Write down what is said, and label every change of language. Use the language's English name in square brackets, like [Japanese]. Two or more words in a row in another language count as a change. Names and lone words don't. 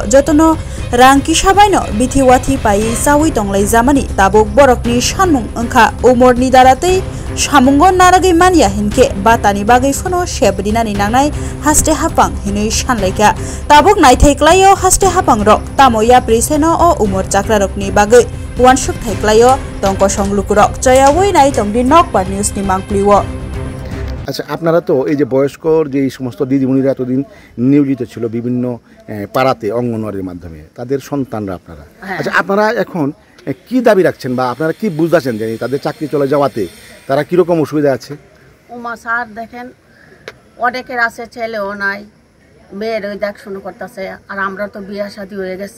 [Kok Borok] jotono rang kisabaino bithiwathi pai chawi tonglai jamani tabuk borokni sanmung angkha umorni daratei samungo naragei mania hinke batani bagai phono sebrinani nangnai haste hapang hinui sanlaika tabuk naithaiklaio haste hapang rok tamoya priseno o umor chakra rokni bagai wansuk thaiklaio tongko songluk chayawoi nai tongdi nokbar news ni mangpliwo। [Bangla] আচ্ছা, আপনারা তো এই যে বয়স্কর যে সমস্ত দিদিমণিরা এতদিন নিয়োজিত ছিল বিভিন্ন পাড়াতে অঙ্গনওয়াড়ির মাধ্যমে তাদের সন্তানরা আপনারা, আচ্ছা আপনারা এখন কি দাবি রাখছেন বা আপনারা কি বুঝতেছেন যে তাদের চাকরি চলে যাওয়াতে তারা কীরকম অসুবিধা আছে? ওমা স্যার দেখেন, অনেকের আছে ছেলেও নাই, মেয়ের ওই দেখাশোনা করতেছে, আর আমরা তো বিয়ে শাদী হয়ে গেছে।